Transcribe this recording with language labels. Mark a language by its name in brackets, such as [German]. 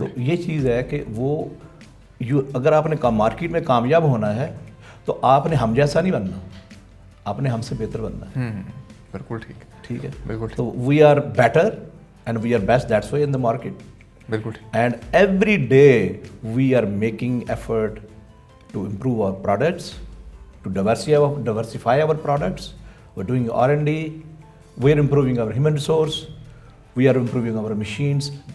[Urdu] تو یہ چیز ہے کہ وہ اگر آپ نے مارکیٹ میں کامیاب ہونا ہے تو آپ نے ہم جیسا نہیں بننا, آپ نے ہم سے بہتر بننا ہے. بالکل ٹھیک, ٹھیک ہے, بالکل. [English] تو we are better and we are best, that's why in the market. [Urdu] بالکل ٹھیک. [English] And every day we are making effort to improve our products, to diversify our products. We're doing R&D, we're improving our human resource, we are improving our machines.